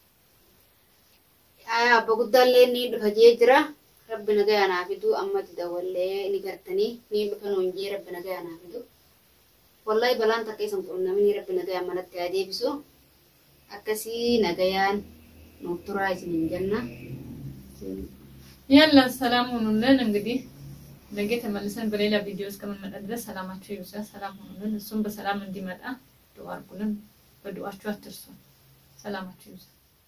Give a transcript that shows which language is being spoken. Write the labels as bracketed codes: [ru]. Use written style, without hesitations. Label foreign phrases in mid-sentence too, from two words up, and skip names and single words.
[om] Abba guddaallee ni dhufa jee jira. Rabbi nagaa naaf fidu ammatti dawallee ni gartanii ni dhufan honjii rabbi nagaa naaf fidu. Wallahi balaan takka isan qunnamni rabbi nagaa manatti haa deebisu. Akkasii nagayaan nuuf turaa isin hin jenna. [ar] يلا السلام [am] ونولن እንግዲህ ነገ ተመልሰን በሌላ ቪዲዮ እስከምንመጣ ድረስ ሰላማችሁ ይብዛ። ሰላም ሆኑልን። እሱም በሰላም እንዲመጣ ዱዓ አድርጉልን። በዱዓችሁ አትርሱ። ሰላማችሁ ይብዛ።